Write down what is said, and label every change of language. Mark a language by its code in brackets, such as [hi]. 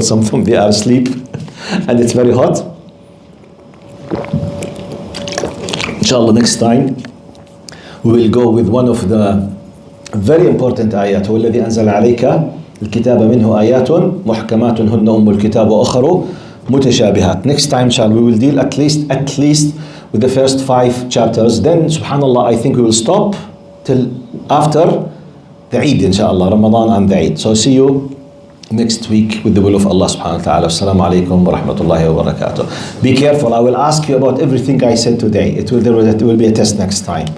[en] Some of them, they are asleep, and it's very hot. Inshallah, next time we will go with one of the very important ayat. [ar] هو الذي أنزل عليك الكتاب منه آيات محكمات هن أم الكتاب وأخر متشابهات. [en] Next time, inshallah, we will deal at least with the first 5 chapters. Then, subhanallah, I think we will stop till after the Eid, inshallah, Ramadan and the Eid. So see you next week with the will of Allah subhanahu wa ta'ala. [ar] Assalamu alaikum wa rahmatullahi wa barakatuh. [en] Be careful, I will ask you about everything I said today. There will be a test next time.